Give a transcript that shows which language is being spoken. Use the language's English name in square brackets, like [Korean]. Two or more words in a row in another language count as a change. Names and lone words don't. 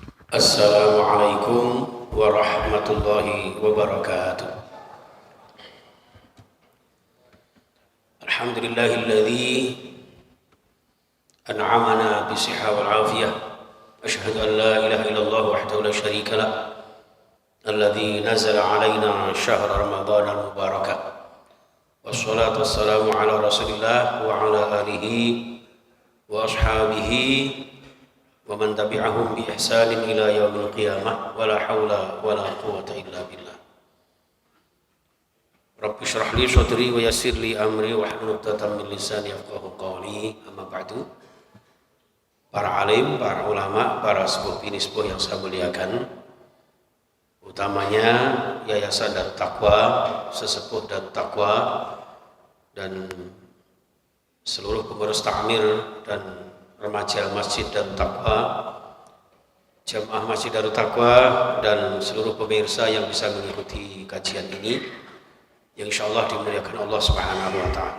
[Arabic] السلام عليكم ورحمة الله وبركاته. الحمد لله الذي أنعمنا بالصحة والعافية. أشهد أن لا إله إلا الله وحده لا شريك له. الذي نزل علينا شهر رمضان المباركة. والصلاة والسلام على رسول الله وعلى آله وأصحابه ومن تبعهم بإحسان إلى يوم القيامة ولا حول ولا قوة إلا بالله. رب اشرح لي صدري ويسر لي أمري واحلل عقدة من لساني يفقهوا قولي. أما بعد. [Indonesian] Para alim, para ulama, para [Javanese] sepuh bini sepuh [Indonesian] yang saya muliakan, utamanya Yayasan Darut Taqwa, sesepuh Darut Taqwa, dan seluruh pengurus takmir dan remaja Masjid Darut Taqwa, jamaah Masjid Darut Taqwa, dan seluruh pemirsa yang bisa mengikuti kajian ini yang insyaallah dimuliakan [Arabic] الله سبحانه وتعالى.